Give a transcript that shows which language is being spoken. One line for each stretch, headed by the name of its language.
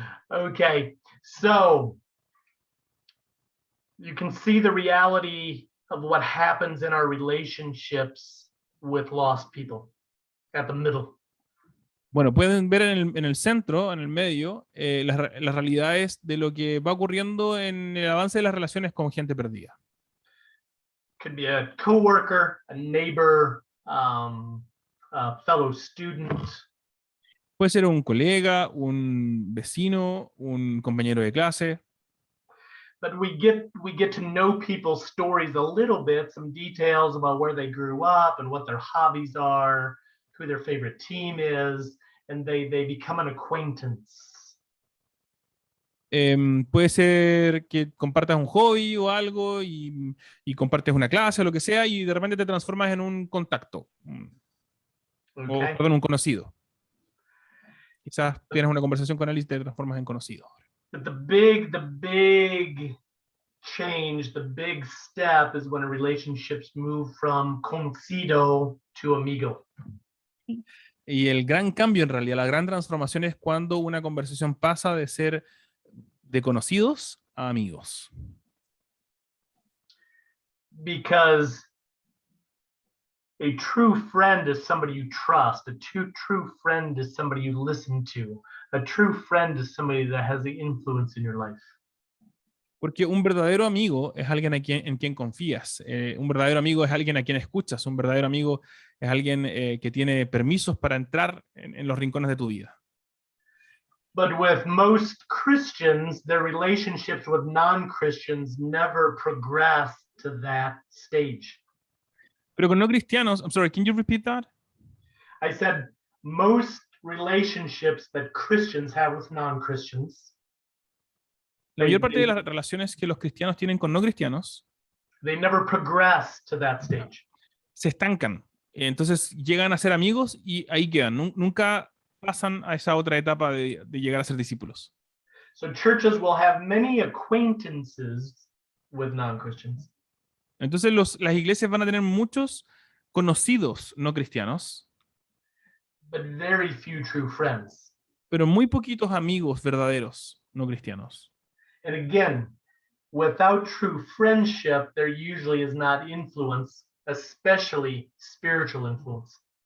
English: Okay, so you can see the reality of what happens in our relationships with lost people at the middle.
Spanish: Bueno, pueden ver en el centro, en el medio, las realidades de lo que va ocurriendo en el avance de las relaciones con gente perdida.
English: Could be a coworker, a neighbor, a fellow student.
Spanish: Puede ser un colega, un vecino, un compañero de clase.
English: But we get to know people's stories a little bit, some details about where they grew up and what their hobbies are, who their favorite team is, and they become an acquaintance.
Spanish: Puede ser que compartas un hobby o algo y compartes una clase o lo que sea y de repente te transformas en un contacto, o
English: Okay.
Spanish: perdón, un conocido. Quizás tienes una conversación con él y te transformas en conocido.
English: But the big change, the big step is when a relationships move from conocido to amigo.
Spanish: Y el gran cambio, en realidad, la gran transformación es cuando una conversación pasa de ser de conocidos a amigos.
English: Because a true friend is somebody you trust. A true friend is somebody you listen to. A true friend is somebody that has the influence in your life.
Spanish: Porque un verdadero amigo es alguien en quien confías. Un verdadero amigo es alguien a quien escuchas. Un verdadero amigo es alguien que tiene permisos para entrar en los rincones de tu vida.
English: But with most Christians, their relationships with non-Christians never progress to that stage.
Spanish: Pero con no cristianos,
English: I'm sorry, can you repeat that? I said most relationships that Christians have with non-Christians,
Spanish: La mayor parte de las relaciones que los cristianos tienen con no cristianos
English: they never progress to that stage.
Spanish: se estancan. Entonces llegan a ser amigos y ahí quedan. Nunca pasan a esa otra etapa de llegar a ser discípulos.
English: So churches will have many acquaintances with non-Christians,
Spanish: Entonces las iglesias van a tener muchos conocidos no cristianos,
English: but very few true friends.
Spanish: pero muy poquitos amigos verdaderos no cristianos.
English: And again, without true friendship, there usually is not influence, especially spiritual influence.